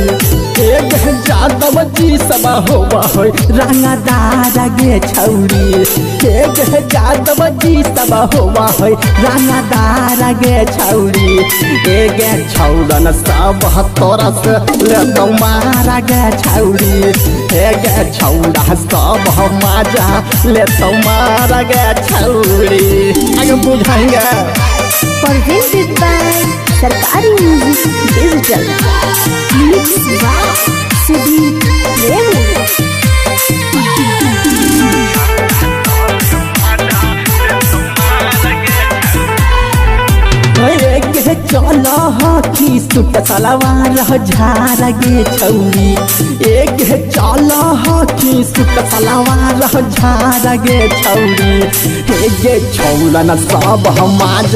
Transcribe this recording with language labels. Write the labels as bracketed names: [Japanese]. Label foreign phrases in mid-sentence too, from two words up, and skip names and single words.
[Magahi] गे जादव जी सब होबा हो रंगदार गे छौरी गे जादव जी सब होबा हो रंगदार गे छौरी गे छौलन सब तोरा से ले तौ मार गे छौरी गे छौला सब मजा ले तौ मार गे छौरी आगे बुझाएंगे। [English] Presented by Sarkari Music Digital. Mixed by Sudeep Remy. [Magahi] चल हकी सूट सलवार झार गे छौरी चल हकी सूट सलवार झार गे छौरी गे छौलन सब मजा